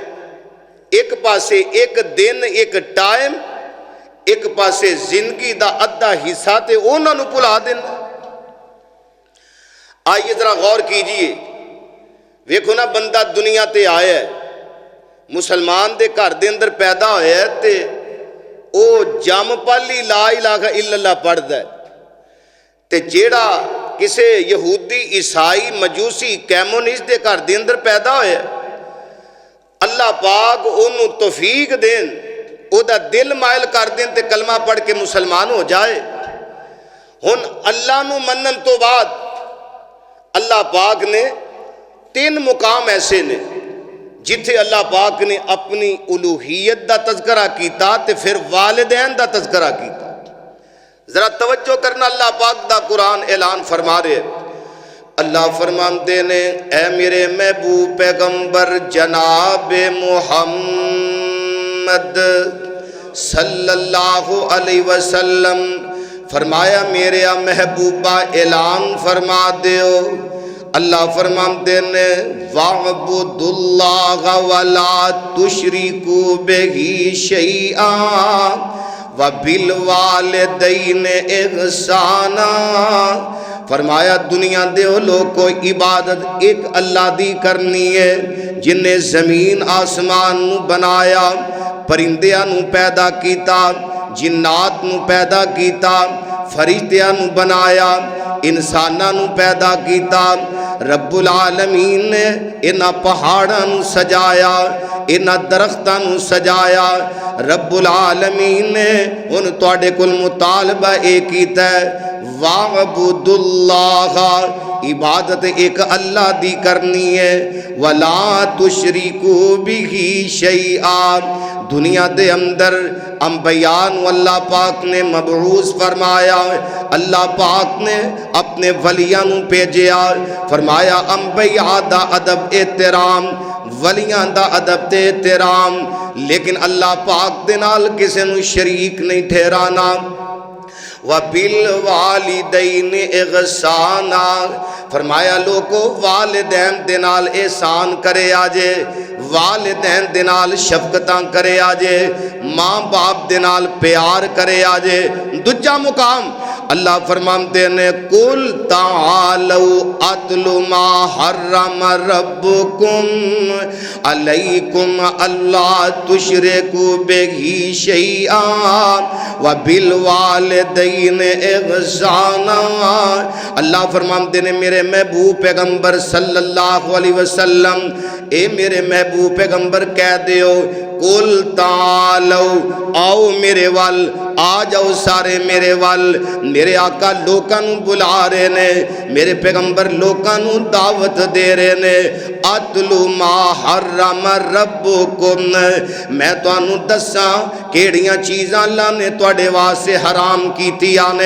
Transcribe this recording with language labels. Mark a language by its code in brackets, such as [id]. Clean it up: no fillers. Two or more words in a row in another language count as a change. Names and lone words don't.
[pa] اک پاسے اک دن اک ٹائم، اک پاسے زندگی دا ادھا حصہ تے اوہناں نوں بھلا دینا. آئیے ذرا غور کیجیے، ویکھو نا، بندہ دنیا تے آیا ہے، مسلمان دے گھر دے اندر پیدا ہویا ہے، تے او جمپالی [ar] لا إله إلا الله [pa] پڑھدا ہے، تے جیہڑا کسے یہودی عیسائی مجوسی کمیونسٹ کے گھر کے اندر پیدا ہویا، اللہ پاک اوہنوں توفیق دین، اوہدا دل مائل کر دین تے کلمہ پڑھ کے مسلمان ہو جائے. ہن اللہ نوں منن توں بعد اللہ پاک نے 3 مقام ایسے نے جتھے اللہ پاک نے اپنی الوہیت کا تذکرہ کیا تے فیر والدین کا تذکرہ کیا. ذرا توجہ کرنا, اللہ پاک دا قرآن اعلان فرما رہے، اللہ فرماتے نے، اے میرے محبوب پیغمبر جناب محمد [ar] صلى الله عليه وسلم, [pa] فرمایا میرے محبوبا اعلان فرما دیو. اللہ فرماتے نے, [ar] واعبدوا الله ولا تشركوا به شيئا وبالوالدين إحسانا. [pa] فرمایا دنیا دے لوکو، عبادت اک اللہ دی کرنی ہے جنہے زمین آسمان نوں بنایا، پرندیاں نوں پیدا کیتا، جنات نوں پیدا کیتا، فرشتیاں نوں بنایا، انساناں نوں پیدا کیتا. رب العالمین نے اینہاں پہاڑاں نوں سجایا، اینہاں درختاں نوں سجایا. رب العالمین نے ہُن تہاڈے کول مطالبہ یہ کیتا ہے، واعبدوا اللہ، عبادت اک اللہ دی کرنی ہے, [ar] ولا تشركوا به شيئا. [pa] دنیا دے اندر انبیاء اللہ پاک نے مبعوث فرمایا، اللہ پاک نے اپنے ولیاں نوں بھیجیا، فرمایا انبیاء دا ادب احترام، ولیاں دا ادب تے احترام، لیکن اللہ پاک دے نال کسے نوں شریک نہیں ٹھہرانا. [ar] وبالوالدين إحسانا, [pa] فرمایا لوکو والدین دے نال احسان کریا جے، والدین دے نال شفقتاں کریا جے، ماں باپ دے نال پیار کریا جے. دوجا مقام اللہ فرماتے نے, [ar] قل تعالوا أتل ما حرم ربكم عليكم ألا تشركوا به شيئا وبالوالدين إحسانا. [pa] اللہ فرماتے نے، میرے محبوب پیغمبر [ar] صلى الله عليه وسلم, [pa] اے میرے محبوب پیغمبر کہہ دیو, [ar] قل تعالوا, [pa] آؤ میرے ول، آ جاؤ سارے میرے ول. میرے آقا لوکاں نوں بلا رہے نے، میرے پیغمبر لوکاں نوں دعوت دے رہے نے. [ar] أتل ما حرم ربكم, [pa] میں تہانوں دساں کیہڑیاں چیزاں اللہ نے تہاڈے واسطے حرام کیتیاں نے.